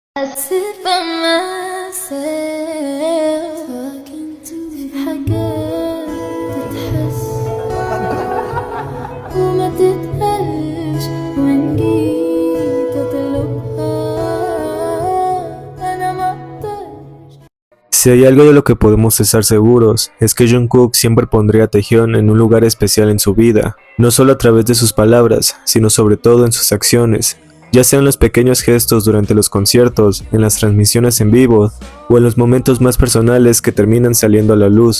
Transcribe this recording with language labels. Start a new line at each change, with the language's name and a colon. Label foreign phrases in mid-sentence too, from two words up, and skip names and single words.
English: I sit by myself talking to
Arabic: حاجات تتحس وما تتقالش وإن جيت أطلبها أنا مقدرش.
Spanish: Si hay algo de lo que podemos estar seguros, es que Jungkook siempre pondría a Taehyun en un lugar especial en su vida, no solo a través de sus palabras, sino sobre todo en sus acciones, ya sean los pequeños gestos durante los conciertos, en las transmisiones en vivo, o en los momentos más personales que terminan saliendo a la luz.